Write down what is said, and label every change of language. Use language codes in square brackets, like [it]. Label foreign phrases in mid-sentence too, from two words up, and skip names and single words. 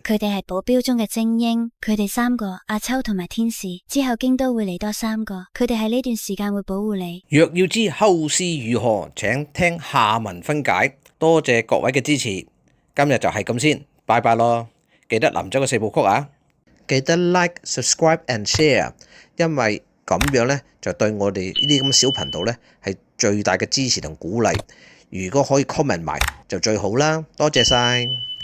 [yue] 佢哋係保鏢中嘅精英，佢哋3個阿秋同埋天使，之後京都會嚟多3個，佢哋喺呢段時間會保護你。若要知後事如何，請聽下文分解。多謝各位嘅支持，今日就係咁先，拜拜咯！記得南州嘅4部曲啊，記得 [en] like、subscribe and share， [yue] 因為咁樣呢，就對我哋呢啲咁小頻道呢係最大嘅支持同鼓勵。如果可以 comment 埋就最好啦，多謝晒。